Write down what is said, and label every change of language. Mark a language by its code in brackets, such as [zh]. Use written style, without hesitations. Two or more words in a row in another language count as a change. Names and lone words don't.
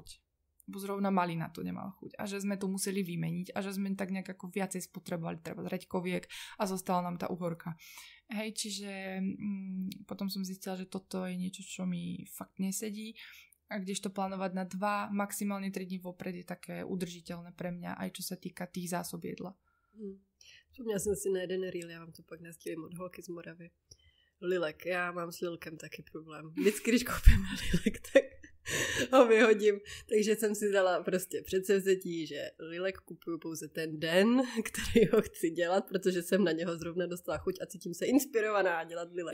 [sk] Bo zrovna malina to nemala chuť. A že sme to museli vymeniť a že sme tak nejak ako viacej spotrebovali treba reďkoviek a zostala nám tá uhorka. Hej, čiže potom som zistila, že toto je niečo, čo mi fakt nesedí. A kdežto plánovať na 2, maximálne 3 dní vopred je také udržiteľné pre mňa, aj čo sa týka tých zásob jedla. [cs] Vzpomněla jsem si na jeden reel, já vám to pak nasdílím od holky z Moravy. Lilek, já mám s Lilkem taky problém. Vždycky, když koupím Lilek, tak ho vyhodím. Takže jsem si dala prostě předsevzetí, že Lilek kupuju pouze ten den, který ho chci dělat, protože jsem na něho zrovna dostala chuť a cítím se inspirovaná dělat Lilek.